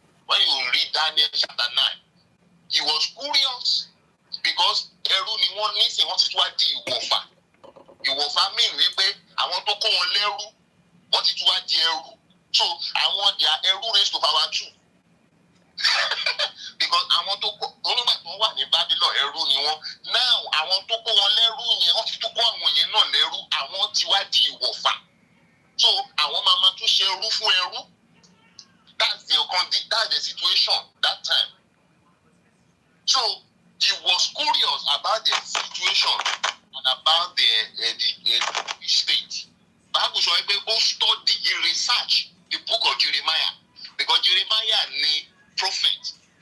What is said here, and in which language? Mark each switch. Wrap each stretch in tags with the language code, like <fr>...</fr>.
<en>When you read Daniel chapter 9, he was curious because</en> <yo>ẹrú ni wọ́n ní sìn wọ́n ti tún wá di ìwọ̀fà. Ìwọ̀fà mean wípé àwọn tó kó wọn lẹ́rú wọ́n ti tún wá di ẹrú.</yo> <en>So àwọn their ẹrú raised to power 2.</en> <yo>Because àwọn tó kó onígbà tó wà ní Babylon ẹrú ni wọ́n. Now àwọn tó kó wọn lẹ́rú yẹn wọ́n ti tún kó àwọn yẹn náà lẹ́rú, àwọn ti wá di ìwọ̀fà. So àwọn máa tún ṣe ẹrú fún ẹrú.</yo> <en>That's the situation that time. So he was curious about the situation and about the state. Bible</en> <yo>sọ pé ó</yo> <en>study, he research the book of Jeremiah, because Jeremiah ni prophet.</en>